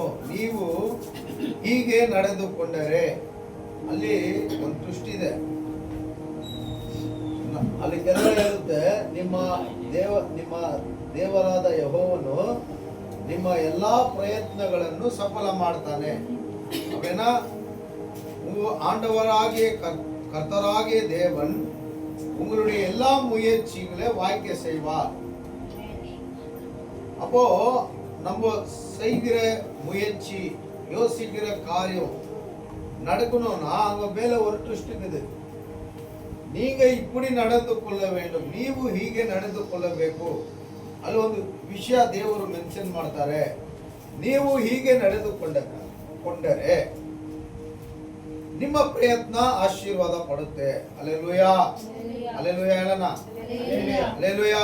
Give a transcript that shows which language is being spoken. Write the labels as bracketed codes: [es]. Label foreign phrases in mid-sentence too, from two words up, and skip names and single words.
[kn] ನೀವು ಹೀಗೆ ನಡೆದುಕೊಂಡರೆ, ಅಲ್ಲಿ ಒಂದು ದೃಷ್ಟಿ ಇದೆ. ಅಲ್ಲಿ ಕೆಲವು ಹೇಳುತ್ತೆ, ನಿಮ್ಮ ದೇವರಾದ ಯೆಹೋವನು ನಿಮ್ಮ ಎಲ್ಲಾ ಪ್ರಯತ್ನಗಳನ್ನು ಸಫಲ ಮಾಡ್ತಾನೆ. [ta] ಅವೇನಾ ஆண்டவராகிய கர்த்தராகிய தேவன் உங்களுடைய எல்லா முயற்சிகளை வாய்க்க செய்வார். அப்போ நம்ம செய்கிற முயற்சி, யோசிக்கிற காரியம் நடக்கணும்னா அங்க மேல ஒரு ட்விஸ்ட் இருக்குது. நீங்க இப்படி நடந்து கொள்ள வேண்டும், [kn] ನೀವು ಹೀಗೆ ನಡೆದುಕೊಳ್ಳಬೇಕು. ಅಲ್ಲಿ ಒಂದು ವಿಷಯ ದೇವರು ಮೆನ್ಷನ್ ಮಾಡ್ತಾರೆ. ನೀವು ಹೀಗೆ ನಡೆದುಕೊಂಡರೆ ನಿಮ್ಮ ಪ್ರಯತ್ನ ಆಶೀರ್ವಾದ ಪಡುತ್ತೆ. ಅಲ್ಲೆಲೂಯಾ, ಅಲ್ಲೆಲೂಯಾ ಹೇಳೋಣ. ಅಲ್ಲೆಲೂಯಾ.